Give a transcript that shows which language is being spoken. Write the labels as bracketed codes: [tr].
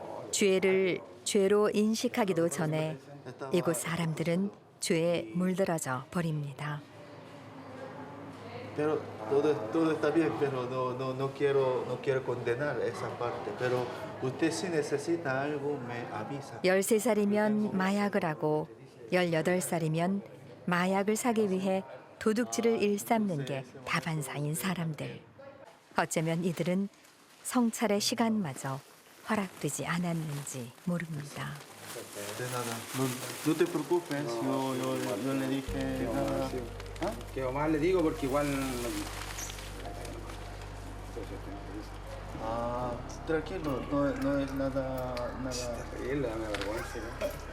[ko] 죄를 죄로 인식하기도 전에 이곳 사람들은 죄에 물들어져 버립니다. [es] Pero todo está bien, pero no quiero condenar esa parte. Pero usted si necesita algo me avisa. [ko] 13살이면 마약을 하고 18살이면 마약을 사기 위해 도둑질을 일삼는 게 다반사인 사람들. 어쩌면 이들은 성찰의 시간마저 허락되지 않았는지 모릅니다. [es] De nada. No te preocupes, yo le dije nada. ¿Ah? Que más le digo porque igual. Ah, tranquilo, no es nada. Él le da vergüenza, ¿no?